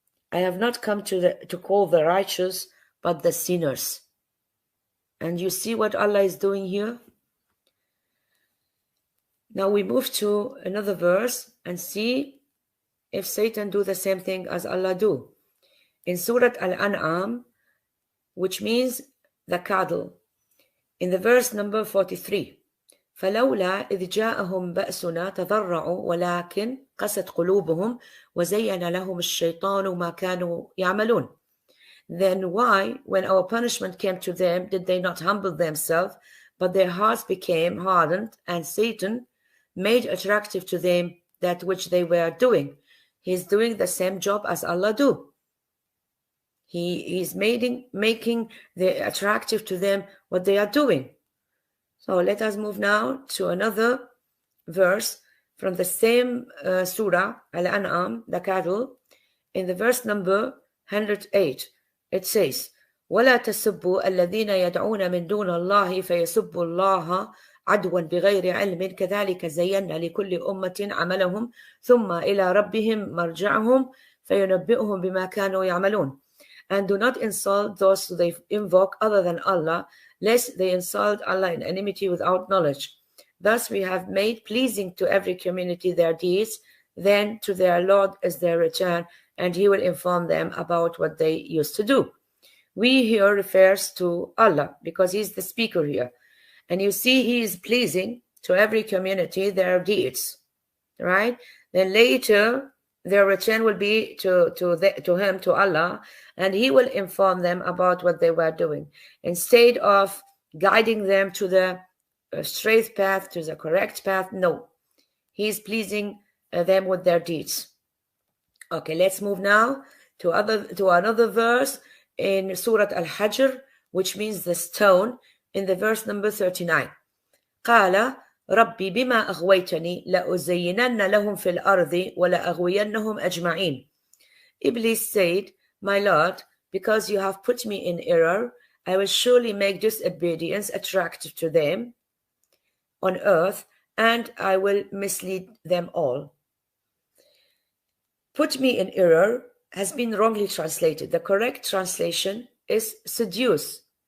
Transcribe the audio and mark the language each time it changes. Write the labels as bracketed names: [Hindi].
[English] I have not come to call the righteous, but the sinners. And you see what Allah is doing here? Now we move to another verse and see if Satan do the same thing as Allah do. In Surah Al-An'am, which means the cattle, in the verse number 43, [Arabic] فلولا إذ جاءهم بأسنا تضرعوا ولكن قست قلوبهم وزين لهم الشيطان ما كانوا يعملون. [English] Then why, when our punishment came to them, did they not humble themselves, but their hearts became hardened, and Satan made attractive to them that which they were doing. He is doing the same job as Allah do. He is making the attractive to them what they are doing. So let us move now to another verse from the same surah, Al-An'am, the cattle. In the verse number 108, it says, [Arabic] وَلَا تَسُبُّوا الَّذِينَ يَدْعُونَ مِن دُونَ اللَّهِ فَيَسُبُّوا اللَّهَ عَدْوًا بِغَيْرِ عِلْمٍ كَذَلِكَ زَيَّنَّا لِكُلِّ أُمَّةٍ عَمَلَهُم ثُمَّ إِلَى رَبِّهِمْ مَرْجِعُهُم فَيُنَبِّئُهُم بِمَا كَانُوا يَعْمَلُونَ. [English] And do not insult those who they invoke other than Allah, lest they insult Allah in enmity without knowledge. Thus we have made pleasing to every community their deeds, then to their Lord is their return, and He will inform them about what they used to do. We here refers to Allah because He's the speaker here. And you see He is pleasing to every community their deeds, right? Then later their return will be to Him, to Allah, and He will inform them about what they were doing. Instead of guiding them to the straight path, to the correct path, no. He is pleasing them with their deeds. Okay, let's move now to another verse in Surah Al-Hajr, which means the stone, in the verse number 39. [Arabic] قال ربي بما أغويتني لأزينن لهم في الأرض ولأغوينهم أجمعين. [English] Iblis said, My Lord, because you have put me in error, I will surely make disobedience attractive to them on earth, and I will mislead them all. Put me in error has been wrongly translated. The correct translation is seduce.